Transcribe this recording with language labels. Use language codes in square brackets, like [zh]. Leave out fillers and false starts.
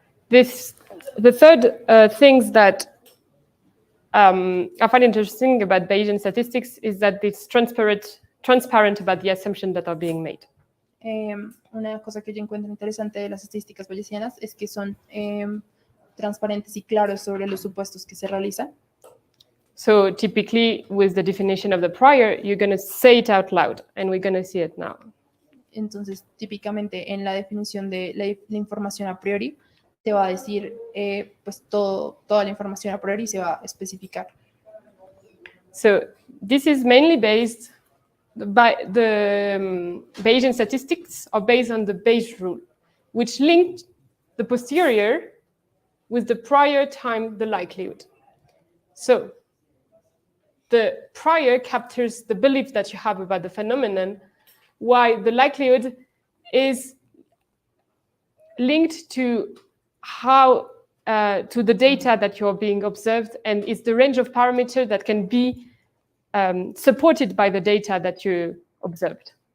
[en] The third things that I find interesting about Bayesian statistics is that it's transparent about the assumptions that are being made. [es] Una cosa que yo encuentro interesante de las estadísticas bayesianas es que son transparentes y claros sobre los supuestos que se realizan. [en] So typically, with the definition of the prior, you're going to say it out loud, and we're going to see it now. [es] Entonces, típicamente en la definición de la información a priori, te va a decir pues toda la información a priori se va a especificar. [en] So this is mainly based by the Bayesian statistics are based on the Bayes rule, which linked the posterior with the prior time the likelihood. So the prior captures the belief that you have about the phenomenon, while the likelihood is linked to how to the data that you're being observed, and it's the range of parameters that can be supported by the data that you observed.